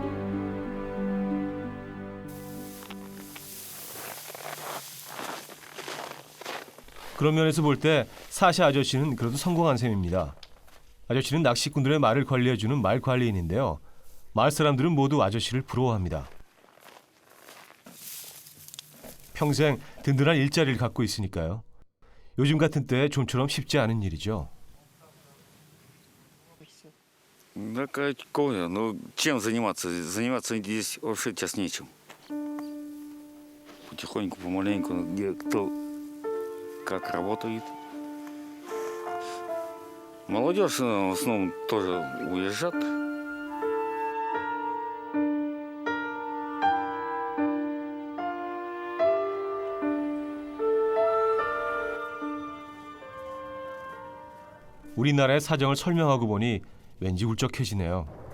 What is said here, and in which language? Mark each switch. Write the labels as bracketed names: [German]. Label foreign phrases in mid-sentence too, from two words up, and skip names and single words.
[Korean] 그런 면에서 볼 때 사샤 아저씨는 그래도 성공한 셈입니다. 아저씨는 낚시꾼들의 말을 관리해주는 말 관리인인데요. 마을 사람들은 모두 아저씨를 부러워합니다. 평생 든든한 일자리를 갖고 있으니까요. 요즘 같은 때 좀처럼 쉽지 않은 일이죠. [Russian] Да какое? Ну, чем заниматься? Заниматься здесь вообще сейчас нечем. Потихоньку, помаленьку, где кто как работает. Молодежь в основном тоже уезжает. [Korean] 우리나라의 사정을 설명하고 보니 왠지 울적해지네요.